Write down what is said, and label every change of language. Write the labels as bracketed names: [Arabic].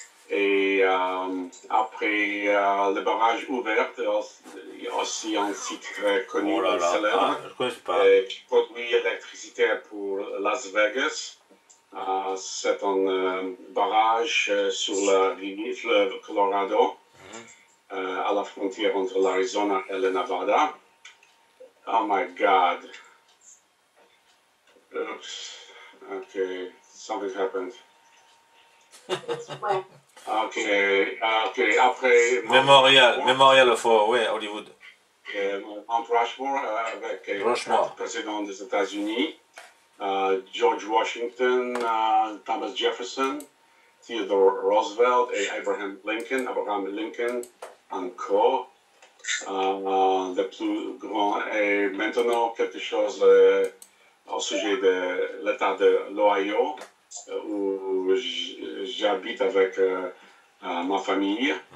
[French] Et après le barrage ouvert, il y a aussi un site très connu et célèbre qui produit l'électricité pour Las Vegas. C'est un barrage sur le fleuve Colorado, à la frontière entre l'Arizona et le Nevada. [English] Oh my God. Oops. Okay, something happened. [French] Okay. Après [English] Memorial for Hollywood. [French] Mount Rushmore avec le président des États-Unis, George Washington, Thomas Jefferson, Theodore Roosevelt et Abraham Lincoln encore. Le plus grand est maintenant quelque chose au sujet de l'État de l'Ohio, où j'habite avec ma famille.